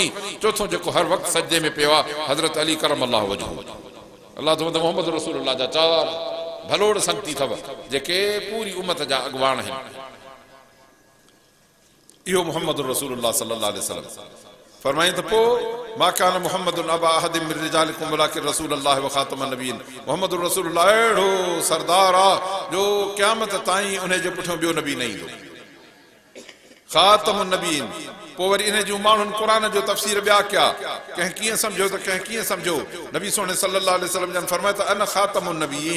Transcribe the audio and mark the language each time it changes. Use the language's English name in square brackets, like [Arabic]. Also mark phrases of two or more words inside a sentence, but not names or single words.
[Sindhi] चौथों जेको हर वक़्तु सजदे में पियो आहे हज़रत अली [Arabic] كرم الله وجهه. [Sindhi] अल्लाह तो [Arabic] محمد رسول الله [Sindhi] जा 4 भलोड़ संगती अथव जेके पूरी उम्मत जा अॻुवाण आहिनि। [Arabic] इहो محمد رسول الله صلى الله عليه وسلم [Sindhi] फरमाई त पोइ [Arabic] ما كان محمد أبا أحد من رجالكم ولكن رسول الله وخاتم النبيين. محمد رسول الله [Sindhi] अहिड़ो सरदार आहे जो क़यामत ताईं उन जे पुठियां ॿियो नबी न ईंदो। [Arabic] خاتم النبيين. [Sindhi] पोइ वरी इन जूं माण्हुनि क़ुरान जो तफ़सीर ॿिया कया, कंहिं कीअं सम्झो त कंहिं कीअं सम्झो। नबी सोने [Arabic] صلى الله عليه وسلم [Sindhi] जन फरमाया त [Arabic] أنا خاتم النبيين.